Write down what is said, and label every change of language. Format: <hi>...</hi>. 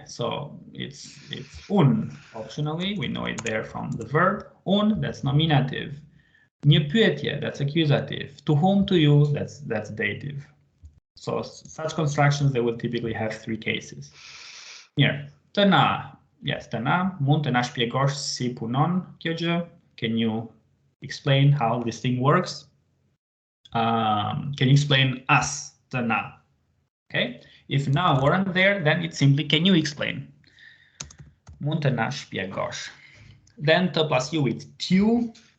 <en>So it's un, optionally. We know it there from the verb. Un, that's nominative. Një pyetje, that's accusative. To whom, to you, that's dative. So such constructions, they will typically have 3 cases.</en> <sq>Here, të na. Yes, të na. Mund të na shpjegosh si punon kjo gjë?</sq> <en>Can you explain how this thing works? Can you explain us, të na? Okay. If na weren't there, then it's simply can you explain?</en> <sq>Mund të na shpjegosh.</sq> <en>Then të plus you with t'ju.</en>